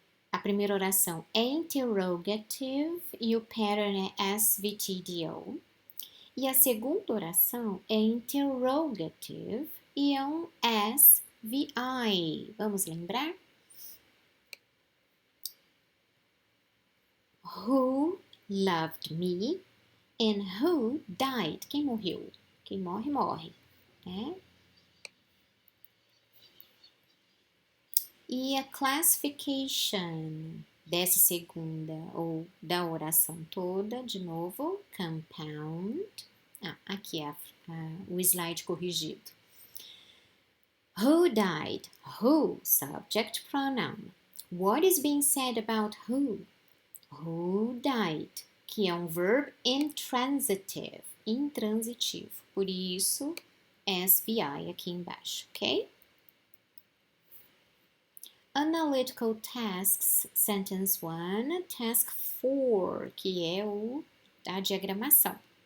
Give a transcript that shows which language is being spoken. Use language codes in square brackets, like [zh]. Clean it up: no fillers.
[pt] A primeira oração é interrogative e o pattern é SVTDO. E a segunda oração é interrogative e é um SVI. Vamos lembrar? [en] Who loved me and who died? [pt] Quem morreu? Quem morre, morre, né? E a classification dessa segunda ou da oração toda, de novo, compound. Aqui é o slide corrigido. [en] Who died? Who, subject pronoun. What is being said about who? Who died? [pt] Que é um verb intransitive, intransitivo. Por isso, SVI aqui embaixo, ok? [en] Analytical tasks, sentence 1, task 4, [pt] que é a diagramação.